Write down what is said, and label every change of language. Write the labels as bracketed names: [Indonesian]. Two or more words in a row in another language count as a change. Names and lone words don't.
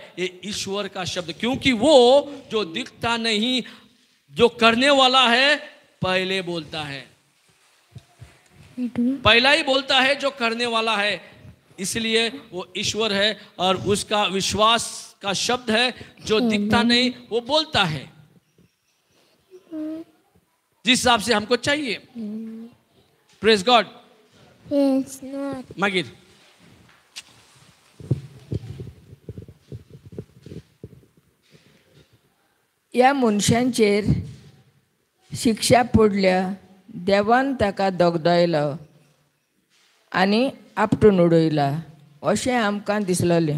[Hindi] ये ईश्वर का शब्द, क्योंकि वो जो दिखता नहीं, जो करने वाला है पहले बोलता है। पहला ही बोलता है जो करने वाला है, इसलिए वो ईश्वर है और उसका विश्वास का शब्द है जो दिखता नहीं वो बोलता है, जिस हिसाब से हमको चाहिए। [English] Praise God. Yes, Lord. [Konkani] मागिर ह्या मनशांचेर शिक्षा पडल्या, देवान ताका दोगदायलो आनी आपटून उडयला अशें आमकां दिसलेलें.